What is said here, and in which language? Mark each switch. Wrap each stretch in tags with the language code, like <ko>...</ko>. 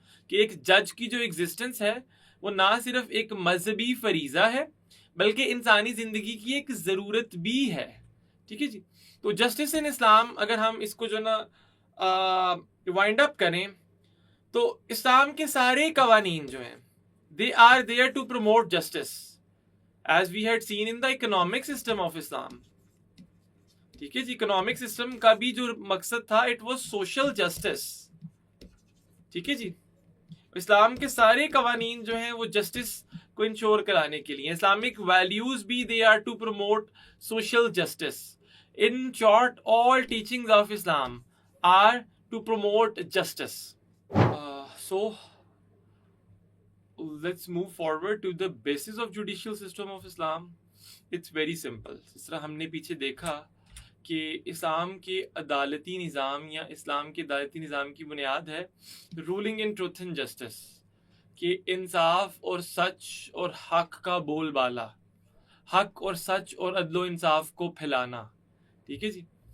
<hi>कि एक जज की जो एग्जिस्टेंस है वो ना सिर्फ एक मजहबी फरीज़ा है बल्कि इंसानी ज़िंदगी की एक ज़रूरत भी है. ठीक है जी. तो जस्टिस इन इस्लाम, अगर हम इसको जो ना वाइंड अप करें तो इस्लाम के सारे कवानीन जो हैं</hi> <en>they are there to promote justice, as we had seen in the economic system of Islam.</en> <hi>ठीक है जी, इकोनॉमिक सिस्टम का भी जो मकसद था,</hi> <en>It was social justice.</en> <hi>ठीक है जी, इस्लाम के सारे कवानीन जो हैं वो जस्टिस को इंश्योर कराने के लिए.</hi> <en>Islamic values भी they are to promote social justice. In short, all teachings of Islam are to promote justice. So let's move forward to the basis of judicial system of Islam. It's very simple.</en> <hi>जिस तरह हमने पीछे देखा कि इस्लाम के अदालती निज़ाम या इस्लाम के अदालती निज़ाम की बुनियाद है</hi> <en>ruling in truth and justice,</en> <hi>कि इंसाफ और सच और हक का बोलबाला, हक और सच और अदलो इंसाफ को फैलाना. ठीक है जी.</hi>